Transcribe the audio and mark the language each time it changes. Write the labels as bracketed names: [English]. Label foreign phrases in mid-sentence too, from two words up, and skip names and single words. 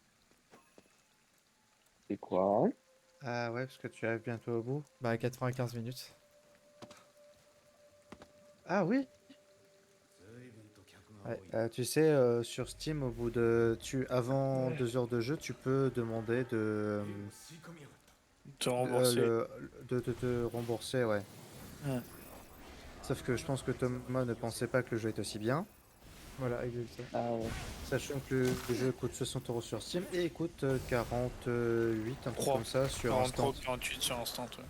[French] C'est quoi? Hein? Ah ouais, parce que tu arrives bientôt au bout. Bah, 95 minutes. Ah oui. [Japanese] 随分と客が多 [French] Ouais. [Japanese] い。 [French] Tu sais, sur Steam, au bout de... Avant 2 heures de jeu, tu peux demander de... [Japanese] 吸い込みやがった。 [French] Te rembourser. de te rembourser, ouais. Ouais. Sauf que je pense que Thomas ne pensait pas que le jeu est aussi bien. Voilà, exactement. Ah ouais. Sachant que le jeu coûte 60 € sur Steam et coûte 48, un truc Trois. comme ça, sur Instant. 43, 48 sur Instant, ouais.